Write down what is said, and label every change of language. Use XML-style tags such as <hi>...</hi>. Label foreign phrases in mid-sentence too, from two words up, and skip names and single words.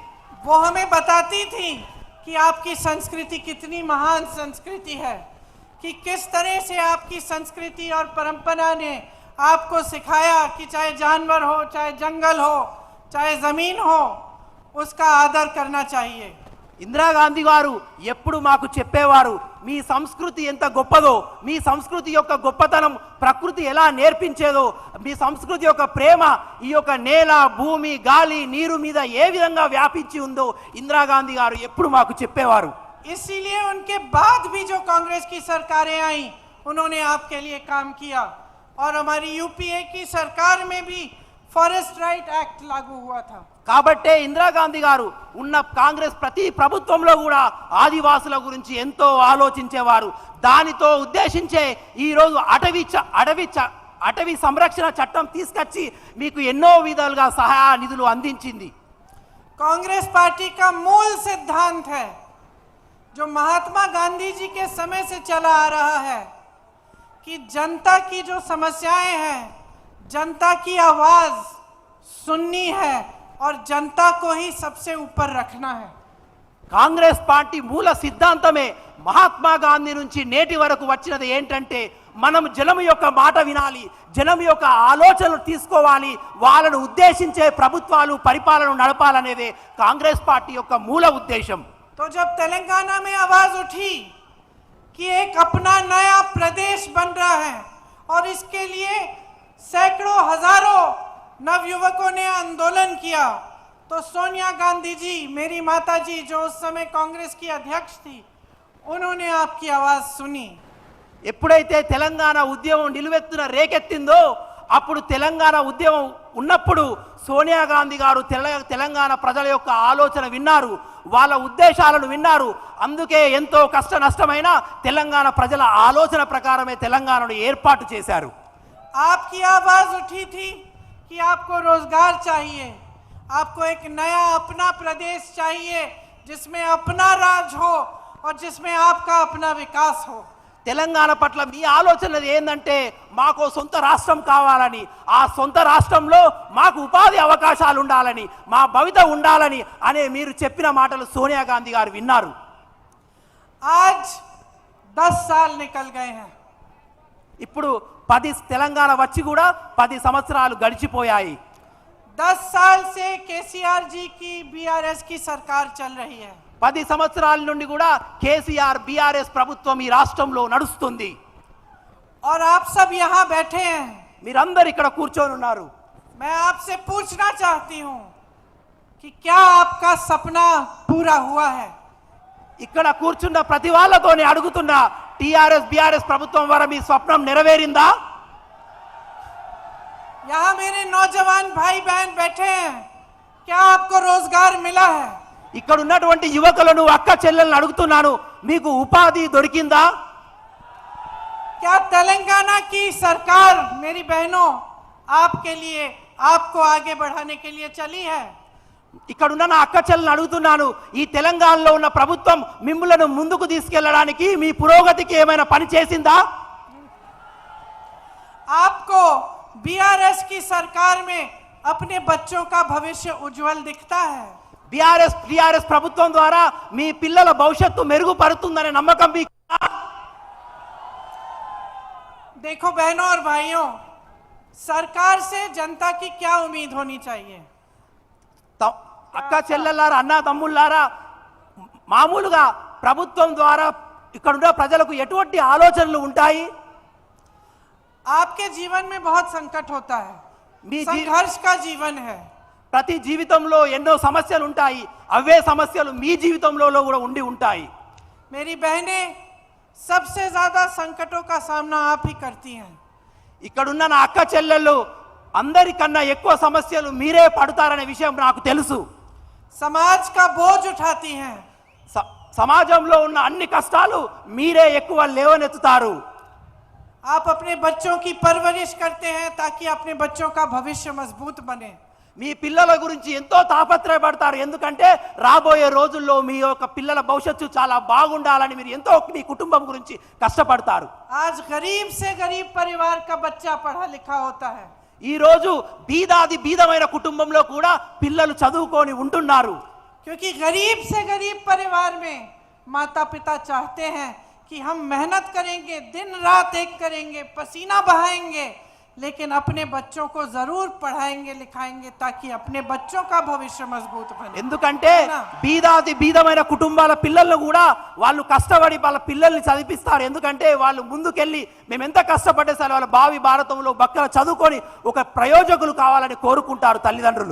<hi>वो हमें बताती थी कि आपकी संस्कृति कितनी महान संस्कृति है, कि किस तरह से आपकी संस्कृति और परंपरा ने आपको सिखाया कि चाहे जानवर हो, चाहे जंगल हो, चाहे जमीन हो, उसका आदर करना चाहिए.</hi> <te>ఇందిరాగాంధీ గారు ఎప్పుడు మాకు చెప్పేవారు, మీ సంస్కృతి ఎంత గొప్పదో, మీ సంస్కృతి యొక్క గొప్పతనం ప్రకృతి ఎలా నేర్పించేదో, మీ సంస్కృతి యొక్క ప్రేమ ఈ యొక్క నేల, భూమి, గాలి, నీరు మీద ఏ విధంగా వ్యాపించి ఉందో ఇందిరాగాంధీ గారు ఎప్పుడు మాకు చెప్పేవారు.</te> <hi>इसीलिए उनके बाद भी जो कांग्रेस की सरकारें आई, उन्होंने आपके लिए काम किया और हमारी यूपीए की सरकार में भी फॉरेस्ट राइट एक्ट लागू हुआ था.</hi> <te>కాబట్టే ఇందిరాగాంధీ గారు ఉన్న కాంగ్రెస్ ప్రతి ప్రభుత్వంలో కూడా ఆదివాసుల గురించి ఎంతో ఆలోచించేవారు. దానితో ఉద్దేశించే ఈరోజు అటవీ సంరక్షణ చట్టం తీసుకొచ్చి మీకు ఎన్నో విధాలుగా సహాయ నిధులు అందించింది.</te> <hi>कांग्रेस पार्टी का मूल सिद्धांत है जो महात्मा गांधी जी के समय से चला आ रहा है कि जनता की जो समस्याएं हैं, जनता की आवाज सुननी है और जनता को ही सबसे ऊपर रखना है.</hi> <te>కాంగ్రెస్ పార్టీ మూల సిద్ధాంతమే మహాత్మా గాంధీ నుంచి నేటి వరకు వచ్చినది ఏంటంటే మనం జనం యొక్క మాట వినాలి, జనం యొక్క ఆలోచనలు తీసుకోవాలి, వాళ్ళను ఉద్దేశించే ప్రభుత్వాలు పరిపాలన నడపాలనేదే కాంగ్రెస్ పార్టీ యొక్క మూల ఉద్దేశం.</te> <hi>तो जब तेलंगाना में आवाज उठी कि एक अपना नया प्रदेश बन रहा है और इसके लिए सैकड़ों हजारों नवयुवकों ने आंदोलन किया, तो सोनिया गांधी जी, मेरी माता जी जो उस समय कांग्रेस की अध्यक्ष थी, उन्होंने आपकी आवाज सुनी.</hi> <te>ఎప్పుడైతే తెలంగాణ ఉద్యమం నిలువెత్తున రేకెత్తిందో అప్పుడు తెలంగాణ ఉద్యమం ఉన్నప్పుడు సోనియా గాంధీ గారు తెలంగాణ ప్రజల యొక్క ఆలోచన విన్నారు, వాళ్ళ ఉద్దేశాలను విన్నారు. అందుకే ఎంతో కష్ట నష్టమైన తెలంగాణ ప్రజల ఆలోచన ప్రకారమే తెలంగాణను ఏర్పాటు చేశారు.</te> <hi>आपकी आवाज उठी थी कि आपको रोजगार चाहिए, आपको एक नया अपना प्रदेश चाहिए जिसमें अपना राज हो और जिसमें आपका अपना विकास हो.</hi> <te>తెలంగాణ పట్ల మీ ఆలోచన ఏంటంటే మాకు సొంత రాష్ట్రం కావాలని, ఆ సొంత రాష్ట్రంలో మాకు ఉపాధి అవకాశాలు ఉండాలని, మా భవిత ఉండాలని అనే మీరు చెప్పిన మాటలు సోనియా గాంధీ గారు విన్నారు.</te> <hi>आज 10 साल निकल गए हैं.</hi> <te>ఇప్పుడు 10 తెలంగాణ వచ్చి కూడా 10 సంవత్సరాలు గడిచిపోయాయి.</te> <hi>10 साल से केसीआर जी की बीआरएस की सरकार चल रही है.</hi> <te>10 సంవత్సరాల నుండి కూడా కేసీఆర్ బీఆర్ఎస్ ప్రభుత్వం ఈ రాష్ట్రంలో నడుస్తుంది.</te> <hi>और आप सब यहाँ बैठे हैं.</hi> <te>మీరందరూ ఇక్కడ కూర్చొని ఉన్నారు.</te> <hi>मैं आपसे पूछना चाहती हूँ कि क्या आपका सपना पूरा हुआ है?</hi> <te>ఇక్కడ కూర్చున్న ప్రతి వాళ్ళతోనే అడుగుతున్నా, టీఆర్ఎస్ బీఆర్ఎస్ ప్రభుత్వం ద్వారా మీ స్వప్నం నెరవేరిందా?</te> <hi>यहाँ मेरे नौजवान भाई बहन बैठे हैं, क्या आपको रोजगार मिला है?</hi> <te>ఇక్కడ ఉన్నటువంటి యువకులను, అక్క చెల్లెలను అడుగుతున్నాను, మీకు ఉపాధి దొరికిందా?</te> <hi>क्या तेलंगाना की सरकार, मेरी बहनों, आपके लिए, आपको आगे बढ़ाने के लिए चली है?</hi> <te>ఇక్కడ ఉన్న నా అక్క చెల్లెలను అడుగుతున్నాను, ఈ తెలంగాణలో ఉన్న ప్రభుత్వం మిమ్మల్ని ముందుకు తీసుకెళ్లడానికి, మీ పురోగతికి ఏమైనా పని చేసిందా?</te> <hi>आपको बीआरएस की सरकार में अपने बच्चों का भविष्य उज्जवल दिखता है?</hi> <te>టీఆర్ఎస్ ప్రభుత్వం ద్వారా మీ పిల్లల భవిష్యత్తు మెరుగుపడుతుందనే నమ్మకం మీకు?</te> <hi>देखो बहनों और भाइयों, सरकार से जनता की क्या उम्मीद होनी चाहिए?</hi> <te>అక్క చెల్లెల్లారా, అన్న తమ్ముళ్ళారా, మామూలుగా ప్రభుత్వం ద్వారా ఇక్కడున్న ప్రజలకు ఎటువంటి ఆలోచనలు ఉంటాయి?</te> <hi>आपके जीवन में बहुत संकट होता है, संघर्ष का जीवन है.</hi> <te>ప్రతి జీవితంలో ఎన్నో సమస్యలు ఉంటాయి, అవే సమస్యలు మీ జీవితంలో కూడా ఉండి ఉంటాయి.</te> <hi>मेरी बहनें, सबसे ज्यादा संकटों का सामना आप ही करती हैं.</hi> <te>ఇక్కడున్న నా అక్క చెల్లెళ్ళు అందరికన్నా ఎక్కువ సమస్యలు మీరే పడతారనే విషయం నాకు తెలుసు.</te> <hi>समाज का बोझ उठाती हैं.</hi> <te>సమాజంలో ఉన్న అన్ని కష్టాలు మీరే ఎక్కువ లేవనెత్తుతారు.</te> <hi>आप अपने बच्चों की परवरिश करते हैं ताकि अपने बच्चों का भविष्य मजबूत बने.</hi> <te>మీ పిల్లల గురించి ఎంతో తాపత్రయపడతారు, ఎందుకంటే రాబోయే రోజుల్లో మీ యొక్క పిల్లల భవిష్యత్తు చాలా బాగుండాలని మీరు ఎంతో మీ కుటుంబం గురించి కష్టపడతారు.</te> <hi>आज गरीब से गरीब परिवार का बच्चा पढ़ा लिखा होता है.</hi> <te>ఈ రోజు బీదాది బీదమైన కుటుంబంలో కూడా పిల్లలు చదువుకొని ఉంటున్నారు.</te> <hi>क्योंकि गरीब से गरीब परिवार में माता पिता चाहते हैं कि हम मेहनत करेंगे, दिन रात एक करेंगे, पसीना बहाएंगे, लेकिन अपने बच्चों को जरूर पढ़ाएंगे लिखाएंगे ताकि अपने बच्चों का भविष्य मजबूत बने.</hi> <te>ఎందుకంటే బీదాది బీదమైన కుటుంబాల పిల్లలను కూడా వాళ్ళు కష్టపడి వాళ్ళ పిల్లల్ని చదివిస్తారు, ఎందుకంటే వాళ్ళు ముందుకెళ్ళి మేము ఎంత కష్టపడ్డే సరే వాళ్ళ భావి భారతంలో బక్కల చదువుకొని ఒక ప్రయోజకులు కావాలని కోరుకుంటారు తల్లిదండ్రులు.</te>